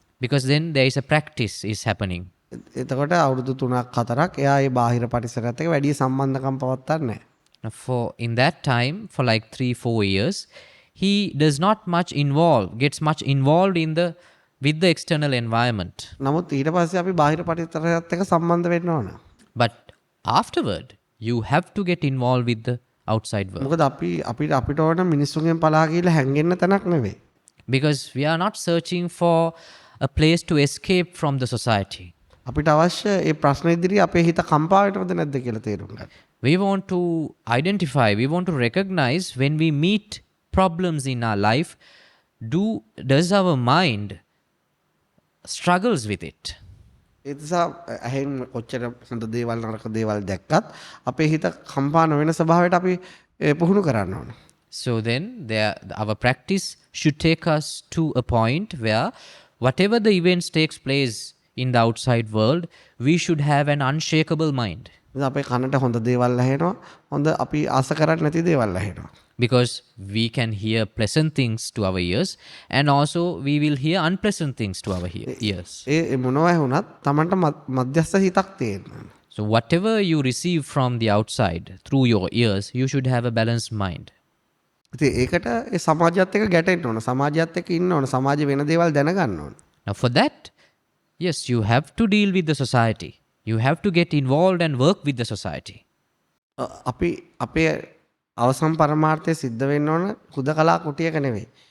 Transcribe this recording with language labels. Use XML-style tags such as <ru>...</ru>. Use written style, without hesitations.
<en>Because then there is a practice is happening.</en> <si>එතකොට අවුරුදු 3ක් 4ක් එයා ඒ බාහිර පරිසරයත් එක්ක වැඩි සම්බන්ධකම් පවත්න්නේ නැහැ.</si> <en>Now for in that time, for like 3-4 years, he does not gets much involved with the external environment.</en> <si>නමුත් ඊට පස්සේ අපි බාහිර පරිසරයත් එක්ක සම්බන්ධ වෙන්න ඕන.</si> <en>But afterward, you have to get involved with the outside world.</en> <si>මොකද අපිට ඕන මිනිස්සුන්ගෙන් පලා ගිහලා හැංගෙන්න තැනක් නෙවෙයි.</si> <en>Because we are not searching for a place to escape from the society.</en> <si>අපිට අවශ්‍ය ඒ ප්‍රශ්න ඉදිරියේ අපේ හිත කම්පා වෙනවද නැද්ද කියලා තේරුම් ගන්න.</si> <en>We want to identify, we want to recognize when we meet problems in our life, does our mind struggles with it?</en> <si>ඒ නිසා ඇහෙන් කොච්චර හොඳ දේවල් නරක දේවල් දැක්කත් අපේ හිත කම්පා නොවන ස්වභාවයට අපි පුහුණු කරන්න ඕන.</si> <en>So then our practice should take us to a point where whatever the events takes place in the outside world, we should have an unshakable mind.</en> <si>අපේ කනට හොඳ දේවල් ඇහෙනවා. හොඳ අපි ආස කරන්නේ නැති දේවල් ඇහෙනවා.</si> <en>Because we can hear pleasant things to our ears and also we will hear unpleasant things to our ears.</en> <si>ඒ මොනවා වුණත් Tamanට මධ්‍යස්ථ හිතක් තියෙන්න.</si> <en>So whatever you receive from the outside through your ears, you should have a balanced mind.</en> <si>ඉතින් ඒකට ඒ සමාජයත් එක්ක ගැටෙන්න ඕන. සමාජයත් එක්ක ඉන්න ඕන. සමාජේ වෙන දේවල් දැනගන්න ඕන.</si> <en>Now for that, yes, you have to deal with the society. You have to get involved and work with the society.</en> <si>අපි අපේ අවසන් පරමාර්ථය සිද්ධ වෙන්න ඕන හුදකලා කුටියක නෙවෙයි.</si>